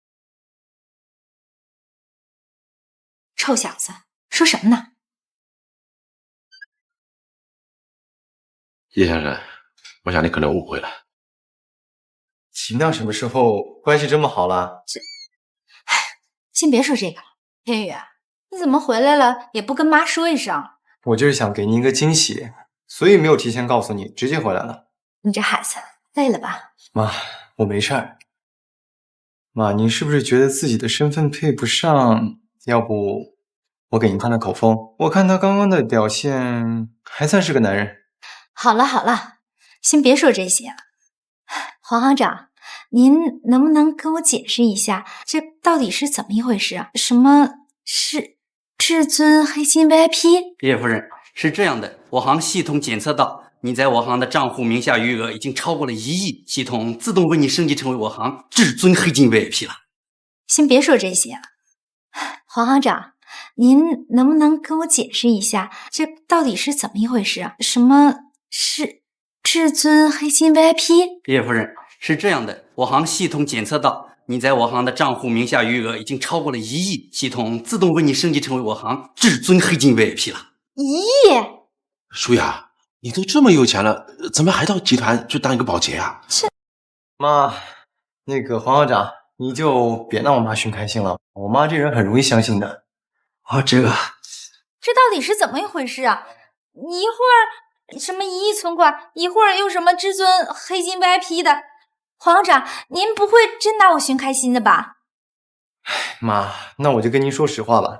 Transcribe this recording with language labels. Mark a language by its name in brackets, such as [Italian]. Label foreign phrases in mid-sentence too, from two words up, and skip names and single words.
[Chinese] 臭小子，說什麼呢？葉先生，我想你可能誤會了。秦亮什麼時候關係這麼好了？先別說這個了，天宇，你怎麼回來了也不跟媽說一聲？我就是想給你一個驚喜，所以沒有提前告訴你，直接回來了。你這孩子累了吧？媽，我沒事兒。媽，您是不是覺得自己的身份配不上？要不我給您看看口風，我看他剛剛的表現還算是個男人。好了好了，先別說這些了。黃行長，您能不能跟我解釋一下，這到底是怎麼一回事啊？什麼是至尊黑心 VIP？葉夫人，是這樣的，我行系統檢測到你在我行的賬戶名下餘額已經超過了1億，系統自動為你升級成為我行至尊黑金 VIP 了。先別說這些了。黃行長，您能不能跟我解釋一下，這到底是怎麼一回事啊？什麼是至尊黑心 VIP？葉夫人，是這樣的，我行系統檢測到你在我行的賬戶名下餘額已經超過了1億，系統自動為你升級成為我行至尊黑金 VIP 了。 1億？舒雅，你都這麼有錢了，怎麼還到集團去當一個保潔啊？媽，那個黃校長，你就別讓我媽尋開心了，我媽這人很容易相信的。這到底是怎麼一回事啊？你一會兒什麼1億存款，一會兒又什麼至尊黑金 VIP 的。黃校長，您不會真拿我尋開心的吧？媽，那我就跟您說實話吧。